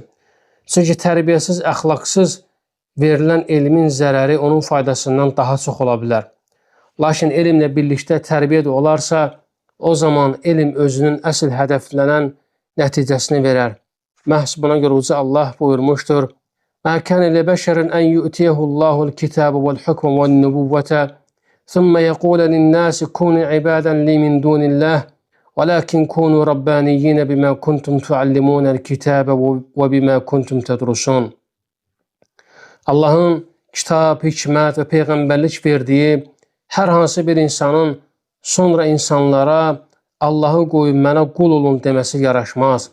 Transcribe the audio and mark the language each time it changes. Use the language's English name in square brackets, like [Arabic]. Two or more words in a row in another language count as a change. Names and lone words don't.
[Azerbaijani] Çünki tərbiyəsiz, əxlaqsız verilən elmin zərəri onun faydasından daha çox ola bilər. Lakin elmlə birlikdə tərbiyə də olarsa, o zaman elm özünün əsl hədəflənən nəticəsini verər. Məhz buna görə uca Allah buyurmuşdur: [Arabic] "ما كان لبشر أن يؤتيه الله الكتاب والحكم والنبوة، ثم يقول للناس كونوا عبادا لي من دون الله، ولكن كونوا ربانيين بما كنتم تعلمون الكتاب وبما كنتم تدرسون." [Azerbaijani] Allahın kitab, hikmət və peyğəmbərlik verdiyi hər hansı bir insanın sonra insanlara Allahı qoyub mənə qul olun deməsi yaraşmaz.